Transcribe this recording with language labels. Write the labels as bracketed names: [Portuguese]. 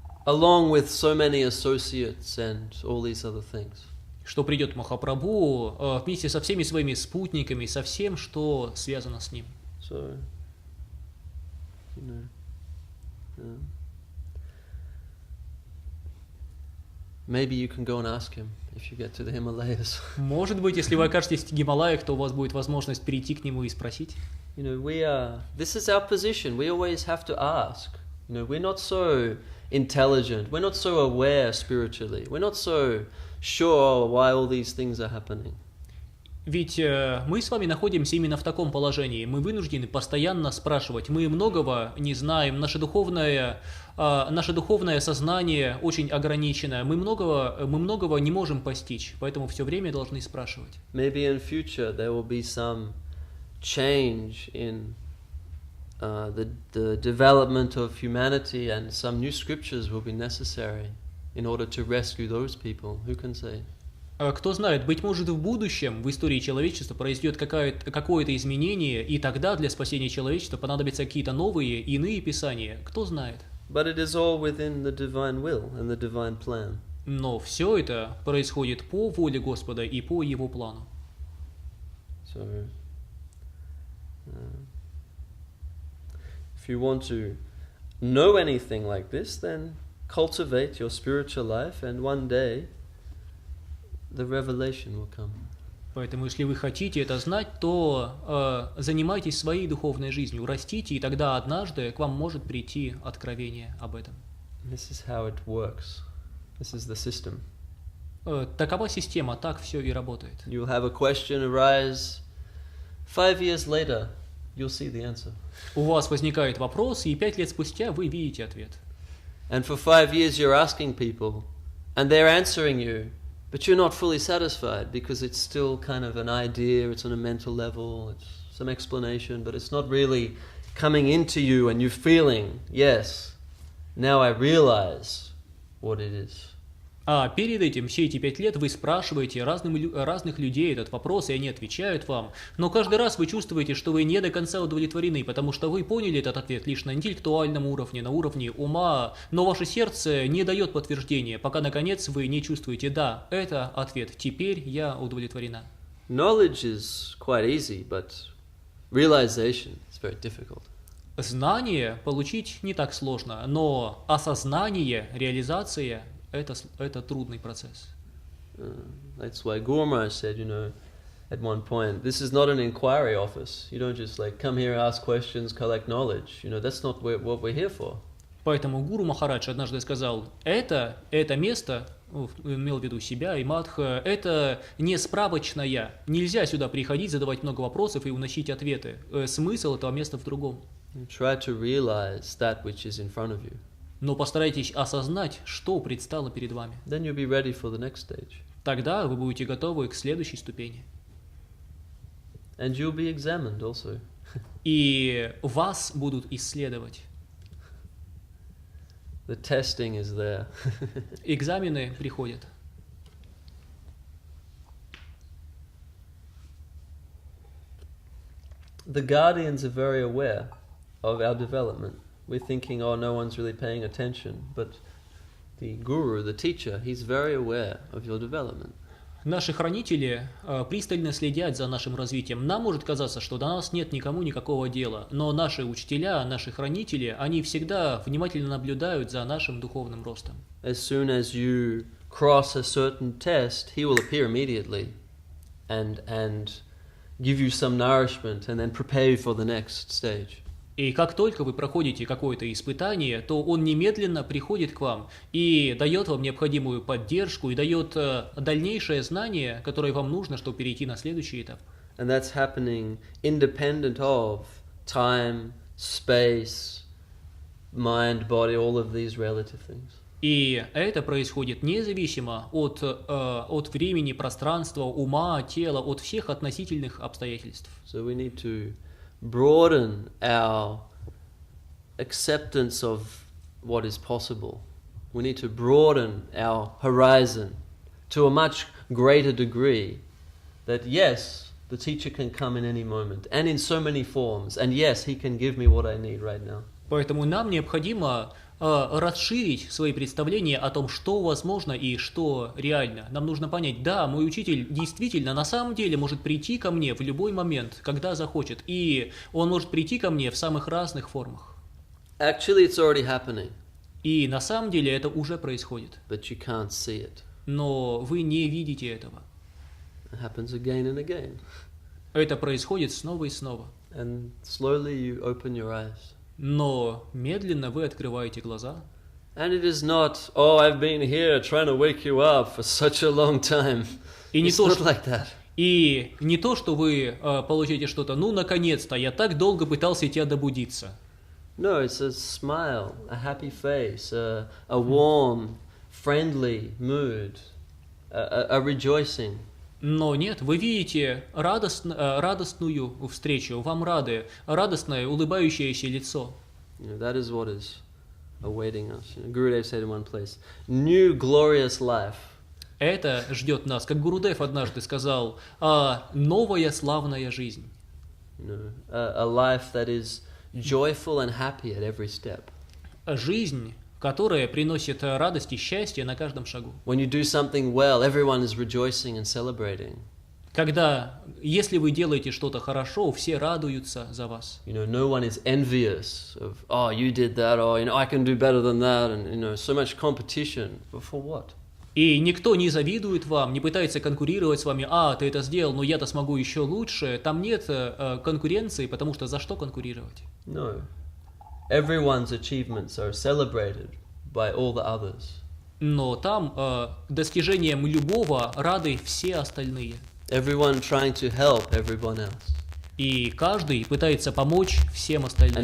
[English] Along with so many associates and all these other things. [Russian] Что придет Махапрабху вместе со всеми своими спутниками, со всем, что связано с ним. [English] So, you know, maybe you can go and ask him if you get to the Himalayas. [Russian] Может быть, если вы окажетесь в Гималаях, то у вас будет возможность перейти к нему и спросить. [English] You know, this is our position. We always have to ask. You know, we're not so intelligent. We're not so aware spiritually. We're not so sure why all these things are happening. [Russian] Ведь мы с вами находимся именно в таком положении. Мы вынуждены постоянно спрашивать. Мы многого не знаем. Наше духовное сознание очень ограничено. Мы многого не можем постичь. Поэтому все время должны спрашивать. [English] Maybe in future there will be some change in the development of humanity, and some new scriptures will be necessary in order to rescue those people. Who can say? [Russian] Кто знает, быть может, в будущем в истории человечества произойдет какое-то изменение, и тогда для спасения человечества понадобятся какие-то новые, иные писания. Кто знает? [English] But it is all within the divine will and the divine plan. [Russian] Но все это происходит по воле Господа и по Его плану. [English] So, if you want to know anything like this, then cultivate your spiritual life, and one day the revelation will come. [Russian] Поэтому, если вы хотите это знать, то занимайтесь своей духовной жизнью, растите, и тогда однажды к вам может прийти откровение об этом. [English] This is how it works. This is the system. [Russian] Такова система, так все и работает. [English] You'll have a question arise 5 years later, you'll see the answer. [Russian] У вас возникает вопрос, и 5 лет спустя вы видите ответ. [English] And for 5 years you're asking people, and they're answering you, but you're not fully satisfied because it's still kind of an idea, it's on a mental level, it's some explanation, but it's not really coming into you and you're feeling, yes, now I realize what it is. [Russian] А перед этим, все эти 5 лет, вы спрашиваете разных людей этот вопрос, и они отвечают вам. Но каждый раз вы чувствуете, что вы не до конца удовлетворены, потому что вы поняли этот ответ лишь на интеллектуальном уровне, на уровне ума, но ваше сердце не дает подтверждения, пока наконец вы не чувствуете, да, это ответ, теперь я удовлетворена. [English] Knowledge is quite easy, but realization is very difficult. [Russian] Знание получить не так сложно, но осознание, реализация – это трудный процесс. [English] That's why Guru Maharaj said, at one point, this is not an inquiry office. You don't just come here, ask questions, collect knowledge. That's not what we're here for. [Russian] Поэтому Гуру Махарадж однажды сказал, это место, имел в виду себя и Мадха, это не справочная. Нельзя сюда приходить, задавать много вопросов и уносить ответы. Смысл этого места в другом. [English] Try to realize that which is in front of you. [Russian] Но постарайтесь осознать, что предстало перед вами. [English] Then you'll be ready for the next stage. [Russian] Тогда вы будете готовы к следующей ступени. [English] And you'll be examined also. [Russian] И вас будут исследовать. [English] The testing is there. [Russian] Экзамены приходят. [English] The guardians are very aware of our development. We're thinking, oh, no one's really paying attention. But the guru, the teacher, he's very aware of your development. [Russian] Наши хранители пристально следят за нашим развитием. Нам может казаться, что до нас нет никому никакого дела. Но наши учителя, наши хранители, они всегда внимательно наблюдают за нашим духовным ростом. [English] As soon as you cross a certain test, he will appear immediately and give you some nourishment and then prepare you for the next stage. [Russian] И как только вы проходите какое-то испытание, то он немедленно приходит к вам и дает вам необходимую поддержку и дает дальнейшее знание, которое вам нужно, чтобы перейти на следующий этап. [English] And that's happening independent of time, space, mind, body, all of these relative things. [Russian] И это происходит независимо от времени, пространства, ума, тела, от всех относительных обстоятельств. [English] So we need to broaden our acceptance of what is possible. We need to broaden our horizon to a much greater degree that yes, the teacher can come in any moment and in so many forms, and yes, he can give me what I need right now. [Russian] Поэтому нам необходимо расширить свои представления о том, что возможно и что реально. Нам нужно понять, да, мой учитель действительно на самом деле может прийти ко мне в любой момент, когда захочет, и он может прийти ко мне в самых разных формах. [English] Actually, it's already happening, [Russian] И на самом деле это уже происходит, [English] but you can't see it. [Russian] но вы не видите этого. [English] It happens again and again. [Russian] Это происходит снова и снова. [English] And slowly you open your eyes. [Russian] Но медленно вы открываете глаза. [English] And it is not, oh, I've been here trying to wake you up for such a long time. [Russian] И не [English] It's [Russian] то, [English] not [Russian] что... [English] like that. [Russian] И не то, что вы получите что-то, ну, наконец-то, я так долго пытался тебя добудиться. [English] No, it's a smile, a happy face, a warm, friendly mood, a rejoicing. [Russian] Но нет, вы видите радостную встречу, вам рады, радостное, улыбающееся лицо. [English] That is what is awaiting us. Gurudev said in one place, new glorious life. [Russian] Это ждет нас, как Гурудев однажды сказал, новая славная жизнь. [English] A life that is joyful and happy at every step. [Russian] Жизнь, которая приносит радость и счастье на каждом шагу. [English] When you do something well, everyone is rejoicing and celebrating. [Russian] Когда, если вы делаете что-то хорошо, все радуются за вас. [English] No one is envious of, oh, you did that, or, I can do better than that, and, so much competition. But for what? [Russian] И никто не завидует вам, не пытается конкурировать с вами, ты это сделал, но я-то смогу еще лучше. Там нет конкуренции, потому что за что конкурировать? [English] No. Everyone's achievements are celebrated by all the others. [Russian] Но там достижением любого рады все остальные. [English] Everyone trying to help everyone else. [Russian] И каждый пытается помочь всем остальным.